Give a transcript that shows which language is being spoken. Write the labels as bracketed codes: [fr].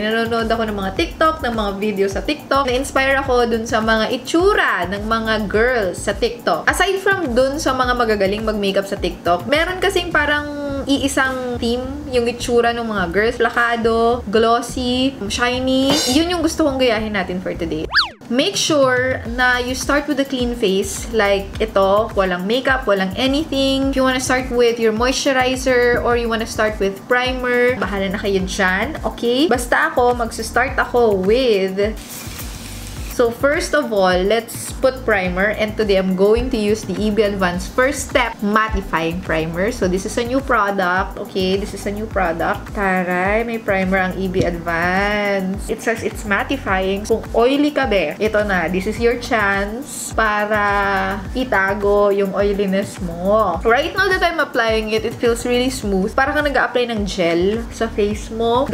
[tl] Nanonood ako ng mga TikTok, ng mga video sa TikTok. Na-inspire ako dun sa mga itsura ng mga girls sa TikTok. [en] Aside from [tl] dun sa mga magagaling mag-makeup sa TikTok, meron kasing parang iisang theme yung itsura ng mga girls. Plakado, glossy, shiny. Yun yung gusto kong gayahin natin [en] for today. Make sure na you start with a clean face. Like ito, walang makeup, walang anything. If you wanna start with your moisturizer or you wanna start with primer, [tl] bahala na kayo dyan. [en] Okay? [tl] Basta ako, magsa-start ako with... [en] So, first of all, let's put primer. And today, I'm going to use the EB Advance First Step Mattifying Primer. So, this is a new product. Okay, this is a new product. [tl] Taray, may primer ang [en] EB Advance. It says it's mattifying. [tl] Kung oily ka be, ito na. [en] This is your chance [tl] para itago yung oiliness mo. [en] Right now that I'm applying it, it feels really smooth. [tl] Parang ka nag-a-apply ng gel sa face mo.